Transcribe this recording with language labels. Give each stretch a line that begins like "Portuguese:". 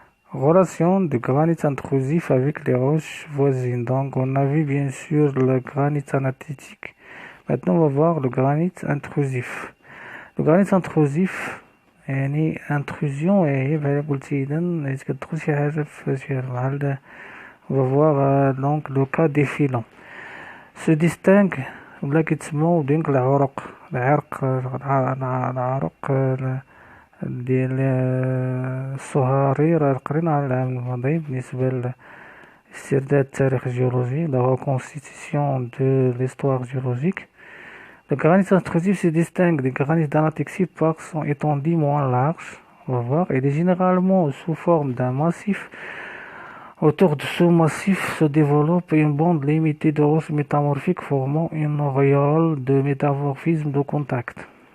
French: Relation de granit intrusif avec les roches voisines. Donc on a vu bien sûr le granit anatétique. Maintenant, on va voir le granit intrusif. Le granit intrusif,
Arabic: يعني intrusion هي بحال قلتي إذا حيت كتدخل شي حاجة في شي بحال.
French: On va voir donc le cas défilant. Se distingue
Arabic: ولا كيتسموا ديك العرق ديال الصهاري. راه قرينا على العام الماضي بالنسبة لاسترداد التاريخ الجيولوجي,
French: la reconstitution de l'histoire géologique. Le granit intrusif se distingue des granits d'anatexie par son étendue moins large, on va voir. Il est généralement sous forme d'un massif. Autour de ce massif se développe une bande limitée de roches métamorphiques formant une auréole de métamorphisme de contact.